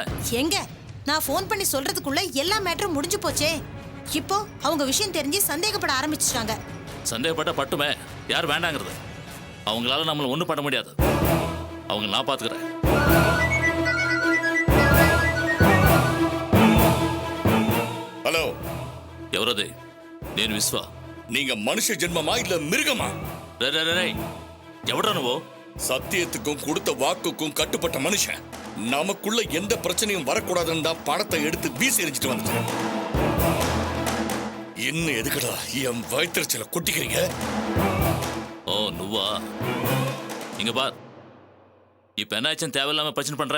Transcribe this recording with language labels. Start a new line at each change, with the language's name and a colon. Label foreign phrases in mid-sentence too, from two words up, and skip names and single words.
Tamil: எங்க நான் ஃபோன் பண்ணி சொல்றதுக்குள்ள எல்லா மேட்டரும் முடிஞ்சு போச்சே. இப்போ அவங்க விஷயம் தெரிஞ்சு சந்தேகப்பட ஆரம்பிச்சிட்டாங்க. சந்தேகப்பட்ட பட்டுமே, யார் வேண்டாங்கிறது? அவங்களால நம்மளை ஒன்றும் பண்ண முடியாது. அவங்க நான் பார்த்துக்கிறேன். ஹலோ,
Telugu: ఎవరది? నేను విశ్వ.
Tamil: நீங்க மனுஷ ஜென்மமா இல்ல மிருகமா?
Telugu: ఎవడా నువ్వు?
Tamil: சத்தியத்துக்கும் கொடுத்த வாக்குக்கும் கட்டுப்பட்ட மனுஷன். நமக்குள்ள எந்த பிரச்சனையும் வரக்கூடாதுன்னு தான் பணத்தை எடுத்து வீசி எரிஞ்சிட்டு வந்துட்டேன். இன்னும் எதுக்குடா என் வயிற்றுச்சல கொட்டிக்கிறீங்க?
Telugu: ஓ నువ్వా?
Tamil: இங்க பார், இப்ப என்ன ஆச்சுன்னு தேவையில்லாம பிரச்சனை பண்ற.